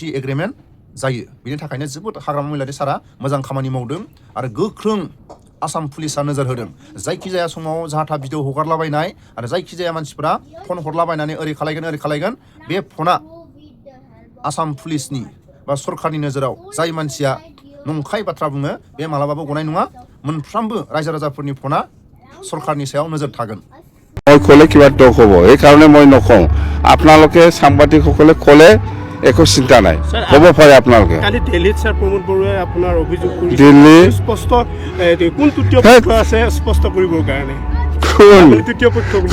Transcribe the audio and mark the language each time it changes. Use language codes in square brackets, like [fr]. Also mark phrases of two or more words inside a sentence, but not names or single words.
[brx] एग्रिमेन्ट जायो बिनि थाखायनो जोबोद हाग्रामा महिलारि सारा मोजां खामानि मावदों आरो गोख्रों आसाम पुलिसा नोजोर होदों जायखिजाया समाव जाहाथा भिडिअ हगारलाबायनाय आरो जायखिजाया मानसिफ्रा फन हरलाबायनानै ओरै खालायगोन बे फना आसाम पुलिसनि बा सरकारनि नोजोराव जाय मानसिया नंखाय बाथ्रा बुङो बे मालाबाबो गनाय नङा मोनफ्रोमबो रायजो राजाफोरनि फना सरकारनि सायाव नोजोर थागोन [as] মই ক'লে কিবা দোষ হ'ব সেইকাৰণে মই নকওঁ আপোনালোকে সাংবাদিকসকলে ক'লে একো চিন্তা নাই হ'ব পাৰে আপোনালোকে কালি দিল্লীত স্যার প্রমোদ বড়ুৱাই আপোনাৰ অভিযোগ কৰিছে দিল্লী স্পষ্ট কোন তৃতীয় পক্ষ আছে স্পষ্ট কৰিবৰ কাৰণে কোন তৃতীয় পক্ষ বুলি